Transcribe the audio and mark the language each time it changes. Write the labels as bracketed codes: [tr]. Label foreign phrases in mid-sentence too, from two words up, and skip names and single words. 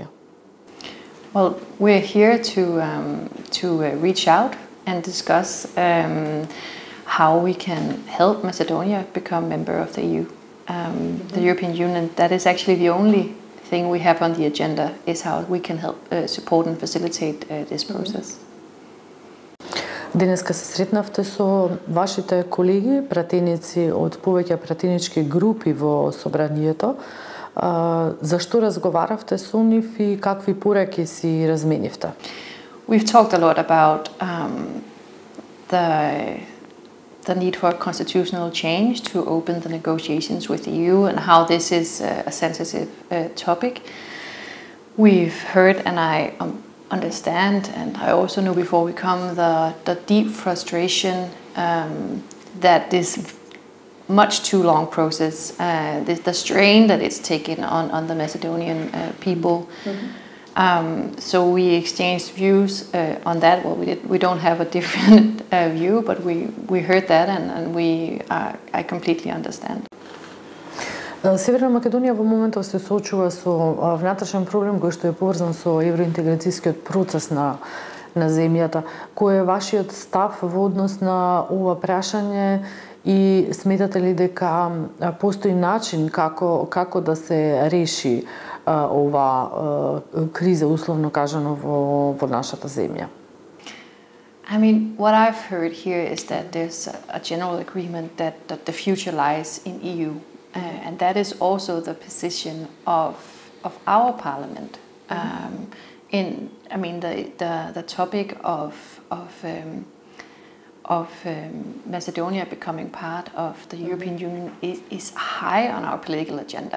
[en] Well, we're here to reach out and discuss how we can help Macedonia become member of the EU. The European Union, that is actually the only thing we have on the agenda, is how we can help support and facilitate this process. [mk] Денеска се сретнавте со вашите колеги, пратеници од повеќе пратенички групи во собранието. Зашто разговаравте со нив и какви пораки си разменивте? [en] We've talked a lot about the need for constitutional change to open the negotiations with the EU and how this is a sensitive topic. We've heard, and I understand, and I also knew before we come, the deep frustration that this much too long process, the strain that it's taken on the Macedonian people. So we exchanged views on that. Well, we don't have a different view, but we heard that, and I completely understand. [mk] Северна Македонија во моментов се соочува со внатрешен проблем кој што е поврзан со евроинтеграцијскиот процес на земјата. Кој е вашиот став во однос на ова прашање и сметате ли дека постои начин како да се реши ова криза, условно кажано, во нашата земја? [en] I mean, what I've heard here is that there's a general agreement that the future lies in EU. And that is also the position of our parliament. The topic of Macedonia becoming part of the European Union is high on our political agenda.